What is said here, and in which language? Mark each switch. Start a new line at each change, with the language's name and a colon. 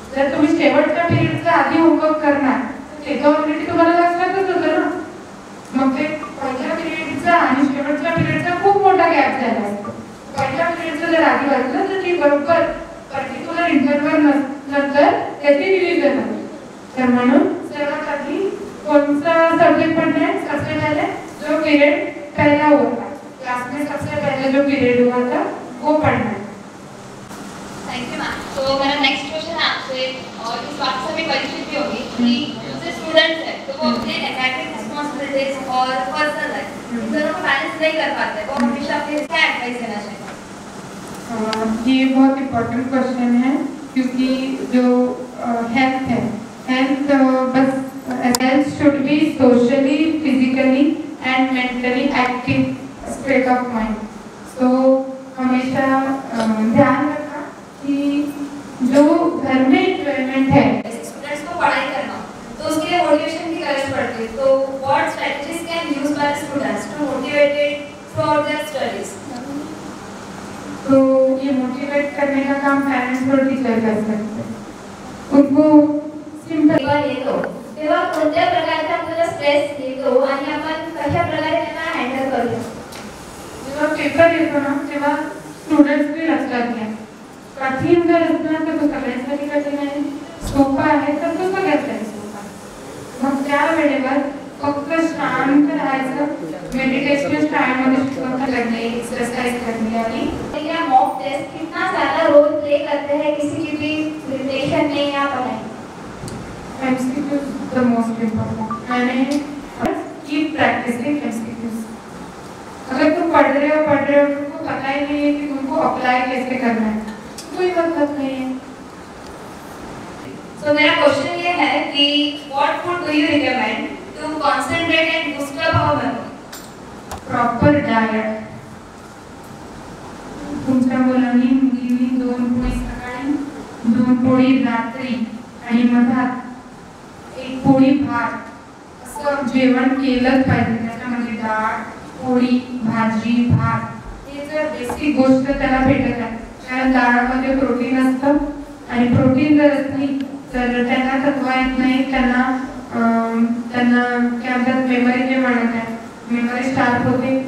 Marathi: जर तुम्ही शेवटच्या पिरियडचा आधी होमवर्क करणार ते तर ऑलरेडी तुम्हाला लक्षातच होतं ना. मग ते पहिल्या पिरियडचा आणि शेवटच्या पिरियडचा खूप मोठा गॅप झाला असतो. पहिल्या पिरियडचं जर आधी वाचलं तर ती बरोबर पर्टिक्युलर इंटरव्हल नंतर त्याची रिव्हिजन होते. तर म्हणून सर्वात आधी कोणता सब्जेक्ट
Hindi: पढ़ना है, सबसे पहले जो पीरियड पहला होगा क्लास में, सबसे पहले जो पीरियड हुआ था वो पढ़ना है.
English: Thank you ma'am.
Hindi: तो मेरा नेक्स्ट क्वेश्चन है आपसे, और इस बात से भी परिचित भी होगी कि जो स्टूडेंट्स हैं तो वो अपने एकेडमिक रिस्पांसिबिलिटीज और पर्सनल लाइफ इन दोनों को बैलेंस नहीं कर पाते, वो हमेशा अपने क्या एडवाइस देना चाहिए? ये बहुत इम्पोर्टेंट क्वेश्चन है, क्योंकि जो हेल्थ है, हेल्थ बस
English: Health should be socially, physically and mentally active state of mind.
Hindi: सो हमेशा ध्यान रखना कि जो घर में एंजॉयमेंट है, स्टूडेंट्स को पढ़ाई करना तो उसके लिए मोटिवेशन की जरूरत पड़ती है.
English: तो what strategies can use by students to motivated for their studies?
Hindi: तो ये मोटिवेट करने का काम पेरेंट्स और टीचर कर सकते हैं. उनको सिंपल
Marathi: येतो तेव्हा कोणत्या प्रकारचा आपल्याला स्ट्रेस येतो आणि आपण कशा प्रकारे त्यांना हँडल करू शकतो? जेव्हा पेपर येतो ना तेव्हा स्टुडंट्स बी लक्षात घ्या, कठीण जर असणार तर तो सगळ्यांसाठी कठीण आहे, सोपा आहे तर तो सगळ्यांसाठी सोपा. मग त्या वेळेवर फक्त शांत राहायचं, मेडिटेशन टाइममध्ये शिकवता करणे, एक्सरसाइज करणे. आणि
Hindi: या मॉक टेस्ट कितना ज्यादा रोल प्ले करते हैं किसी की भी प्रिपरेशन में या पढ़ाई?
English: MCQs the most important. मैंने keep practicing MCQs.
Hindi: अगर तुम पढ़ रहे हो तुमको पता ही नहीं है कि तुमको अप्लाई कैसे करना है, कोई मतलब नहीं है.
English: So
Hindi: मेरा क्वेश्चन ये है कि
English: what food do you recommend to concentrate and boost up our memory? Proper diet.
Marathi: तुमच्या मुलांनी मुलींनी 2 पोळी सकाळी, 2 पोळी रात्री आणि मधात 1 पोळी भात असं जेवण केलंच पाहिजे. त्याच्यामध्ये डाळ, पोळी, भाजी, भात हे जर बेसिक गोष्ट त्याला भेटत आहे, कारण डाळमध्ये प्रोटीन असतं आणि प्रोटीन जर असली तर त्यांना थकवा येत नाही, त्यांना काय म्हणतात मेमरी जे म्हणत आहे, मेमरी शार्प होते.